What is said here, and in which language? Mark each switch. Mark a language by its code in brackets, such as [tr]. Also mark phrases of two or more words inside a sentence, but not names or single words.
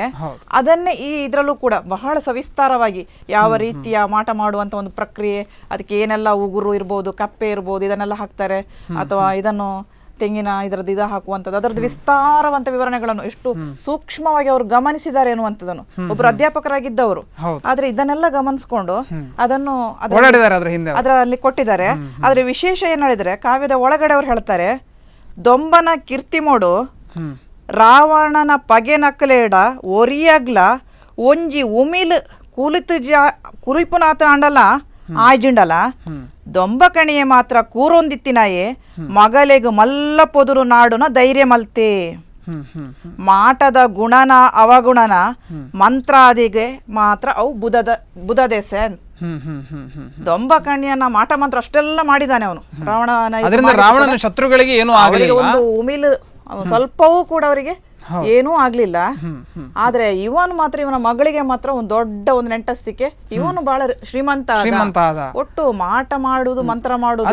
[kn] ಅದನ್ನೇ ಈ ಇದರಲ್ಲೂ ಕೂಡ ಬಹಳ ಸವಿಸ್ತಾರವಾಗಿ ಯಾವ ರೀತಿಯ ಮಾಟ ಮಾಡುವಂತ ಒಂದು ಪ್ರಕ್ರಿಯೆ, ಅದಕ್ಕೆ ಏನೆಲ್ಲ ಉಗುರು ಇರ್ಬೋದು, ಕಪ್ಪೆ ಇರ್ಬೋದು, ಇದನ್ನೆಲ್ಲ ಹಾಕ್ತಾರೆ, ಅಥವಾ ಇದನ್ನು ತೆಂಗಿನ ಇದರದ್ದು ಹಾಕುವಂಥದ್ದು, ಅದರದ್ದು ವಿಸ್ತಾರವಂತ ವಿವರಣೆಗಳನ್ನು ಎಷ್ಟು ಸೂಕ್ಷ್ಮವಾಗಿ ಅವರು ಗಮನಿಸಿದ್ದಾರೆ ಎನ್ನುವಂಥದ್ದನ್ನು ಒಬ್ಬರು ಅಧ್ಯಾಪಕರಾಗಿದ್ದವರು. ಆದ್ರೆ ಇದನ್ನೆಲ್ಲ ಗಮನಿಸ್ಕೊಂಡು ಅದನ್ನು ಅದರಲ್ಲಿ ಕೊಟ್ಟಿದ್ದಾರೆ. ಆದ್ರೆ ವಿಶೇಷ ಏನ್ ಹೇಳಿದ್ರೆ, ಕಾವ್ಯದ ಒಳಗಡೆ ಅವ್ರು ಹೇಳ್ತಾರೆ, [tcy] ದೊಂಬನ ಕೀರ್ತಿಮೋಡು ರಾವಣನ ಪಗೆ ನಕ್ಕಲೇಡ ಒರಿಯಗ್ಲ ಒಂಜಿ ಉಮಿಲ್ ಕುಲಿಪುನಾಥ ಅಂಡಲ ಆಯ್ಜಿಂಡಲ ದೊಂಬಕಣಿಯೆ ಮಾತ್ರ ಕೂರೊಂದಿತ್ತಿನಾಯೆ ಮಗಲೆಗು ಮಲ್ಲ ಪೊದುರು ನಾಡುನ ಧೈರ್ಯ ಮಲ್ತೆ ಮಾಟದ ಗುಣನ ಅವಗುಣನ ಮಂತ್ರಾದಿಗೆ ಮಾತ್ರ ಅವು ಬುಧದೆಸೆ. [kn] ದೊಂಬಕಣಿಯನ್ನ ಮಾಟ ಮಂತ್ರ ಅಷ್ಟೆಲ್ಲ ಮಾಡಿದಾನೆ ಅವನು ರಾವಣನ ಶತ್ರುಗಳಿಗೆ ಏನು ಒಂದು ಉಮಿಲ್ ಸ್ವಲ್ಪವೂ ಕೂಡ ಅವರಿಗೆ ಏನೂ ಆಗ್ಲಿಲ್ಲ. ಆದ್ರೆ ಇವನು ಮಾತ್ರ ಇವನ ಮಗಳಿಗೆ ಮಾತ್ರ ಒಂದು ದೊಡ್ಡ ಒಂದು ನೆಂಟಸ್ತಿಕೆ. ಇವನು ಬಹಳ ಶ್ರೀಮಂತ ಆದ. ಒಟ್ಟು ಮಾಟ ಮಾಡುದು ಮಂತ್ರ ಮಾಡುದು